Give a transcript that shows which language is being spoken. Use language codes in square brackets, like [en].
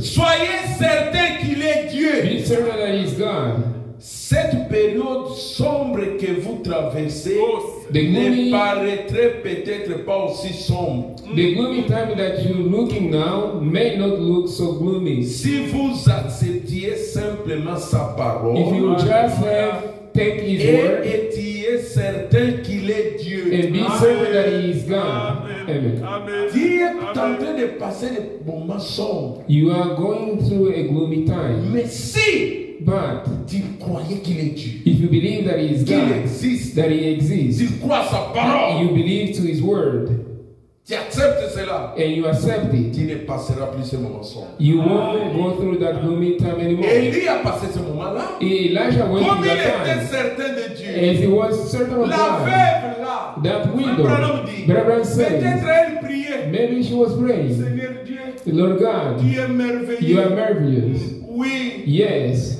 [fr] Soyez certain qu'il est Dieu. [en] Be certain that he's God. [fr] Cette période sombre que vous traversez [en] The [fr] ne [en] gloomy- [fr] paraîtrait peut-être pas aussi sombre [en] The gloomy time that you're looking now may not look so gloomy. [fr] si vous acceptiez simplement sa parole [en] If you just have take his [fr] et [en] word [fr] étiez certain qu'il est Dieu. [en] and be certain that he is God. Amen. [fr] Dieu est en train de passer des moments sombres. [en] You are going through a gloomy time. [fr] Mais si [en] But [fr] tu croyais qu'il est Dieu, [en] if you believe that he is [fr] qu'il [en] God, [fr] existe, [en] that he exists, [fr] tu crois à sa parole, [en] you believe to his word, [fr] tu acceptes cela, [en] and you accept it, [fr] tu ne passeras plus ce moment sombre. [en] you won't go through that gloomy time anymore. [fr] Élie a passé ce moment-là. [en] Elijah went [fr] Comme [en] through [fr] il [en] that [fr] était [en] time [fr] certain de Dieu, [en] as he was certain of [fr] la [en] God. [fr] veuve là, [en] That widow, [fr] Branham dit, [en] Branham says, [fr] peut-être elle priait. [en] maybe she was praying, [fr] Seigneur Dieu, [en] Lord God, [fr] tu es [en] you [fr] merveilleux. [en] are marvelous. [fr] Oui, [en] Yes,